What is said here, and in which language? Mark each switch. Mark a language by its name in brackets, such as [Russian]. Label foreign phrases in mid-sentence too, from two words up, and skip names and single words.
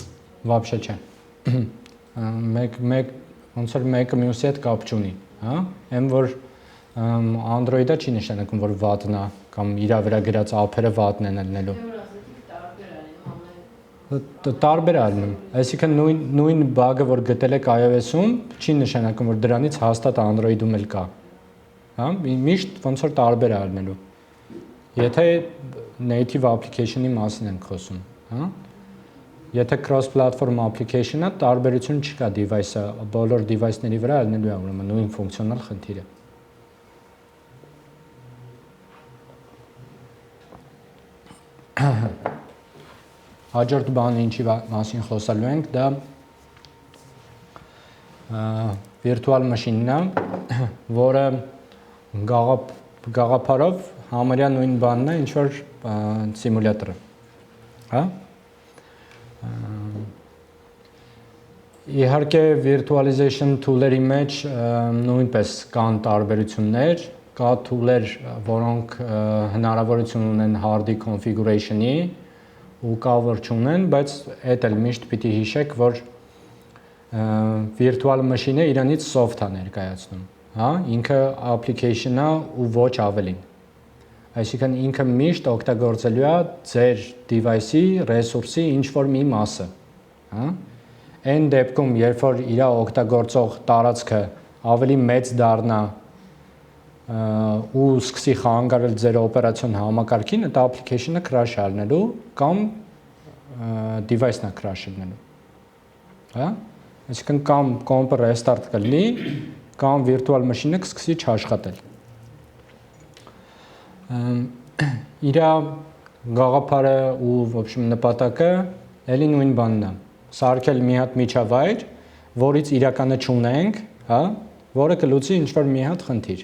[Armenian] Вообще չէ։ Ոնց որ մեկը մյուսի հետ կապ չունի, հա։ Այն որ Android-ը չի նշանակում, որ վատն է կամ իր վրա գրած app-երը վատն են ելնելու։ Տարբեր ալնում։ Այսինքն նույն բագը, որ գտել եք iOS-ում, չի նշանակում, որ դրանից հաստատ Android-ում էլ կա։ Հա, միշտ ոնց որ տարբեր ալնելու։ Եթե [English] native application-ի [Armenian] մասին ենք խոսում, հա։ Եթե [English] cross-platform application-ը [Armenian] տարբերություն չկա device-ը, բոլոր device-ների վրա ալնելու է ուրեմն նույն ֆունկցիոնալ խնդիրը։ Հաջորդ բանը ինչի մասին խոսալու ենք, դա [English] virtual machine-ն [Armenian] է, որը գաղափարով համարյա նույն բանն է, ինչ որ սիմուլյատորը, հա։ Իհարկե [English] virtualization tool-երի [Armenian] մեջ նույնպես կան տարբերություններ, կա tool-եր, որոնք հնարավորություն ունեն [English] hard-ի configuration-ի [Armenian] ու կա որ չունեն, բայց այդ էլ միշտ պիտի հիշեք, որ [English] virtual machine-ը [Armenian] իրանից soft-ա ներկայացնում, հա, ինքը application-ա ու ոչ ավելին։ Այսինքն ինքը միշտ օգտագործելու է ձեր device-ի ռեսուրսի ինչ-որ մի մասը, հա։ Այն դեպքում, երբ որ իր օգտագործող տարածքը ավելի մեծ դառնա ու սկսի խանգարել ձեր օպերացիոն համակարգին, այդ application-ը crash առնելու կամ device-ը crash լինելու։ Հա? Այսինքն կամ կոմպը restart կլինի, կամ [English] virtual machine-ը [Armenian] կսկսի չաշխատել։ Իր գաղափարը ու [Russian] в общем [Armenian] նպատակը էլի նույն բանն է։ Սարքել մի հատ միջավայր, որից իրականը չունենք, հա, որը կլուծի ինչ-որ մի հատ խնդիր։